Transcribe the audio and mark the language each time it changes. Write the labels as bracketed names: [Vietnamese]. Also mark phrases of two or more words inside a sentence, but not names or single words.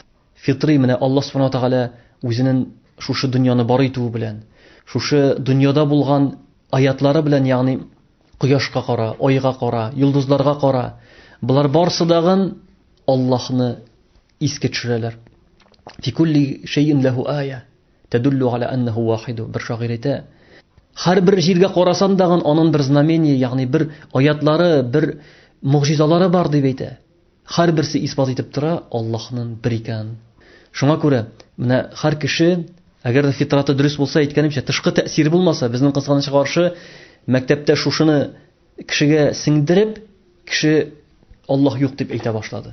[Tatar] Фитри менә Аллаһ [Arabic] سبحانه وتعالى [Tatar] үзенең шушы дөньяны бар итү белән, шушы дөньяда булган аятлары белән, ягъни кояшка кара, айга кара, йолдызларга кара, булар барысы дагы Аллаһны искә төшерәләр. [Arabic] في كل شيء له آية تدل على أنه واحد. [Tatar] Бер шагыйрь әйтә, һәрбер җиргә карасаң дагы аның бер знамение, ягъни бер аятлары, бер мугҗизалары бар дип әйтә. Һәрберсе исбат итеп тора Аллаһның бер икән. Шуңа күрә менә һәр кеше, әгәр дә фитраты дөрес булса, әйткәнемчә, тышкы тәэсире булмаса, безнең кызганычка каршы Мәктәптә шушыны кешегә сеңдереп, кеше Аллаһ юк дип әйтә башлады.